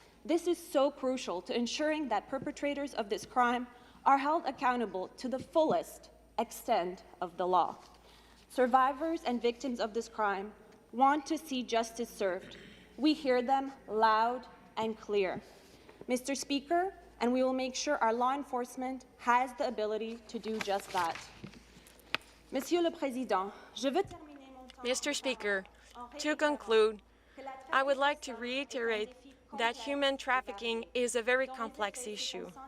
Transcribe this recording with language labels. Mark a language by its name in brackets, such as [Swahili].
[English] This is so crucial to ensuring that perpetrators of this crime are held accountable to the fullest extent of the law. Survivors and victims of this crime want to see justice served. We hear them loud and clear. Mr. Speaker, and we will make sure our law enforcement has the ability to do just that. [French] Monsieur le Président, je veux terminer mon temps. [English] Mr. Speaker, to conclude, I would like to reiterate that human trafficking is a very complex issue.